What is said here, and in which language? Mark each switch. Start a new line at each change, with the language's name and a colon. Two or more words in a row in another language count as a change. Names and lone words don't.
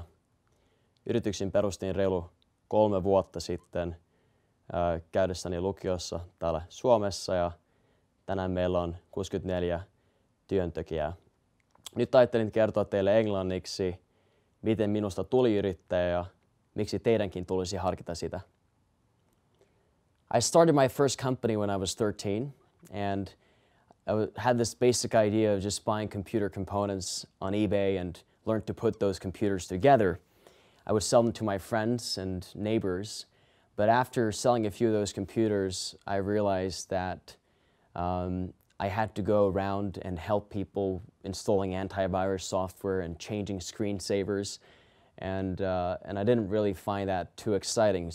Finnish: Yrityksen perustin reilu 3 vuotta sitten käydessäni lukiossa täällä Suomessa ja tänään meillä on 64 työntekijää. Nyt ajattelin kertoa teille englanniksi, miten minusta tuli yrittäjä ja miksi teidänkin tulisi harkita sitä.
English: I started my first company when I was 13 and I had this basic idea of just buying computer components on eBay and learned to put those computers together. I would sell them to my friends and neighbors, but after selling a few of those computers, I realized that I had to go around and help people installing antivirus software and changing screensavers, and I didn't really find that too exciting.